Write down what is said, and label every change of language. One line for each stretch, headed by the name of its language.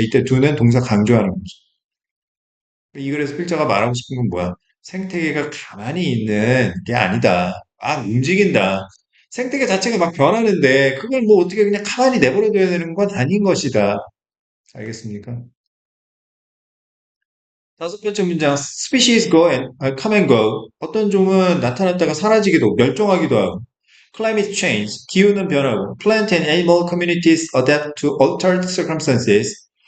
Korean: 이때 do는 동사 강조하는 거죠. 이 글에서 필자가 말하고 싶은 건 뭐야? 생태계가 가만히 있는 게 아니다. 움직인다. 생태계 자체가 막 변하는데 그걸 뭐 어떻게 그냥 가만히 내버려둬야 되는 건 아닌 것이다. 알겠습니까? 다섯 번째 문장,
English: species go and come and go.
Korean: 어떤 종은 나타났다가 사라지기도, 멸종하기도 하고.
English: Climate change,
Korean: 기후는 변하고.
English: Plant and animal communities adapt to altered circumstances.